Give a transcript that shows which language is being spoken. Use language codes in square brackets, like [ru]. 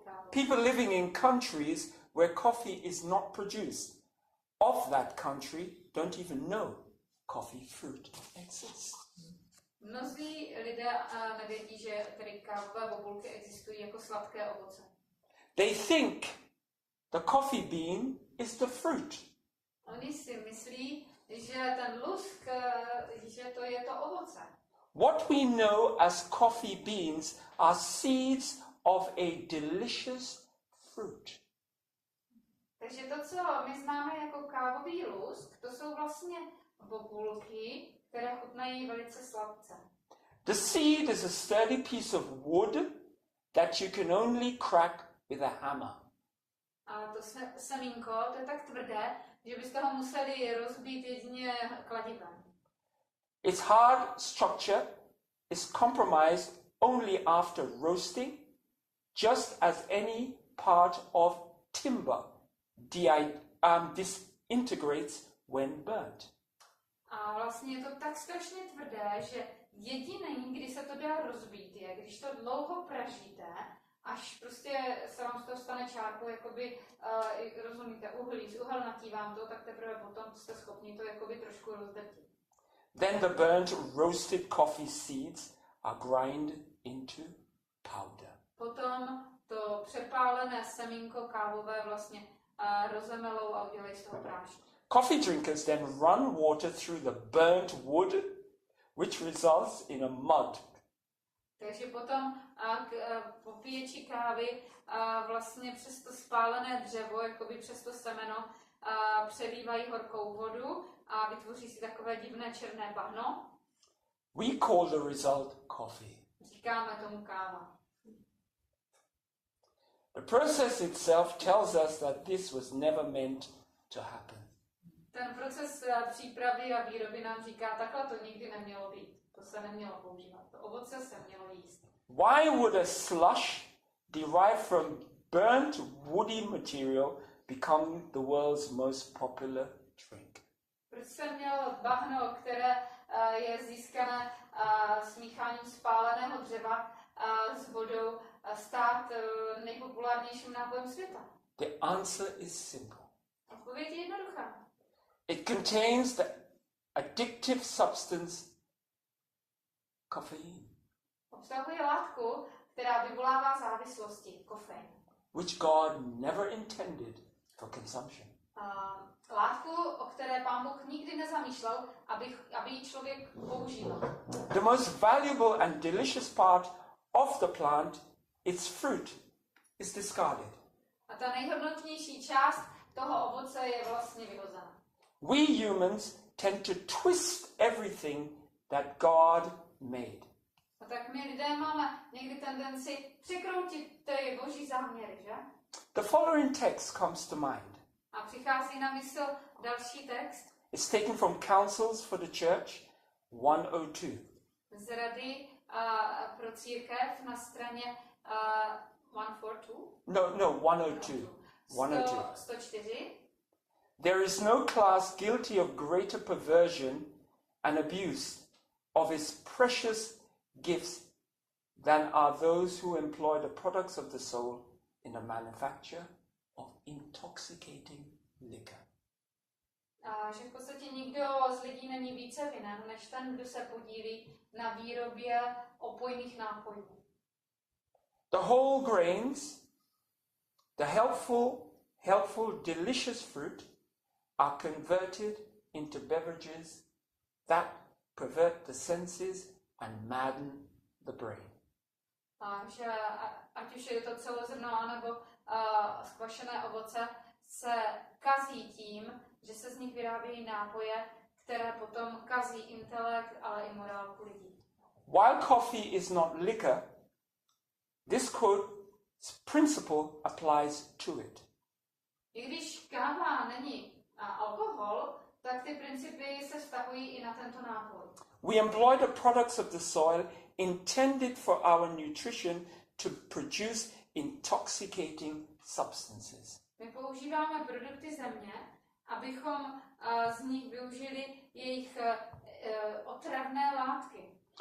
[en] People living in countries where coffee is not produced of that country don't even know coffee fruit exists. [cs] Mnozí lidé nevědí, že tedy kávové bobulky existují jako sladké ovoce. [en] They think the coffee bean is the fruit. [cs] Oni si myslí, že ten lusk, že to je to ovoce. [en] What we know as coffee beans are seeds of a delicious fruit. [cs] Takže to, co my známe jako kávový lusk, to jsou vlastně bobulky, které chutnají velice sladce. [en] The seed is a sturdy piece of wood that you can only crack with a hammer. [cs] A to semínko, to je tak tvrdé, že byste ho museli rozbít jedině kladivem. [en] Its hard structure is compromised only after roasting, just as any part of timber disintegrates when burnt. [cs] A vlastně je to tak strašně tvrdé, že jediný, kdy se to dá rozbít, je, když to dlouho pražíte, až prostě se vám z toho stane čárkou, jakoby, rozumíte, uhlí, uhelnatí vám to, tak teprve potom jste schopni to jakoby trošku rozdrtit. [en] Then the burnt roasted coffee seeds are ground into powder. [cs] Potom to přepálené semínko kávové vlastně rozemelou a udělají z toho prášek. [en] Coffee drinkers then run water through the burnt wood, which results in a mud. [cs] Takže potom popíječi kávy vlastně přes to spálené dřevo, jakoby přes to semeno, přelívají horkou vodu a vytvoří si takové divné černé bahno. [en] We call the result coffee. [cs] Říkáme tomu káva. [en] The process itself tells us that this was never meant to happen. [cs] Ten proces přípravy a výroby nám říká, takhle to nikdy nemělo být. To se nemělo používat. To ovoce se mělo jíst. [en] Why would a slush derived from burnt woody material become the world's most popular drink? [cs] Proč se mělo bahno, které je získané smícháním spáleného dřeva s vodou, stát nejpopulárnějším nápojem světa? [en] The answer is simple. [cs] Odpověď je jednoduchá. [en] It contains the addictive substance caffeine, [cs] Obsahuje látku, která vyvolává závislosti, kofein. [en] which God never intended for consumption. [cs] Látku, o které Pán Bůh nikdy nezamýšlel, aby ji člověk používal. [en] The most valuable and delicious part of the plant, its fruit, is discarded. [cs] A ta nejhodnotnější část toho ovoce je vlastně vyhozena. [en] We humans tend to twist everything that God made. [cs] A tak my lidé máme někdy tendenci překroutit ty boží záměry, že? [en] The following text comes to mind. [cs] A přichází na mysl další text. [en] It's taken from Counsels for the Church 102. [cs] Z Rady pro církev na straně 142. [en] No, 102. 102. 104. There is no class guilty of greater perversion and abuse of his precious gifts than are those who employ the products of the soul in the manufacture of intoxicating liquor. [cs] A že v podstatě nikdo z lidí není více vinen, než ten, kdo se podílí na výrobě opojných nápojů. [en] The whole grains, the helpful, delicious fruit, are converted into beverages that pervert the senses and madden the brain. [cs] Že ať už je to celozrno anebo skvašené ovoce, se kazí tím, že se z nich vyrábějí nápoje, které potom kazí intelekt, ale i morálku lidí. [en] While coffee is not liquor, this quote's principle applies to it. [cs] I když káva není alkohol, tak ty principy se vztahují i na tento nápoj. [en] We employ the products of the soil intended for our nutrition to produce intoxicating substances. [cs] My používáme produkty země, abychom z nich využili jejich otravné látky.